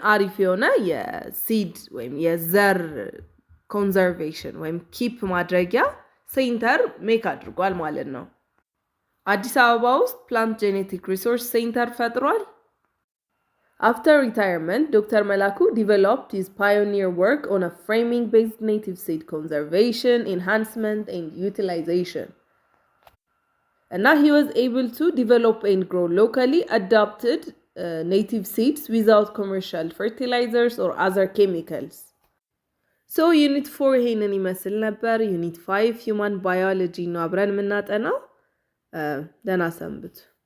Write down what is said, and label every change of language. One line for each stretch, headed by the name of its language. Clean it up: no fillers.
Amharic: አሪፍ የሆነ የሲድ ወይም የዘር ኮንዘርቬሽን ወይም ኪፕ ማድረጊያ ሴንተር ሜክ አድርጓል ማለት ነው። አዲስ አበባ ውስጥ ፕላንት ጄኔቲክ ሪሶርስ ሴንተር ፈጥሯል።
English: After retirement, Dr. Malaku developed his pioneer work on a framing-based native seed conservation, enhancement, and utilization. And now he was able to develop and grow locally adapted native seeds without commercial fertilizers or other chemicals.
Amharic: So Unit 4 ይሄንን ይመስል ነበር። Unit 5 Human Biology ነው አብረን የምናጠናው። ደህና ሰንብቱ።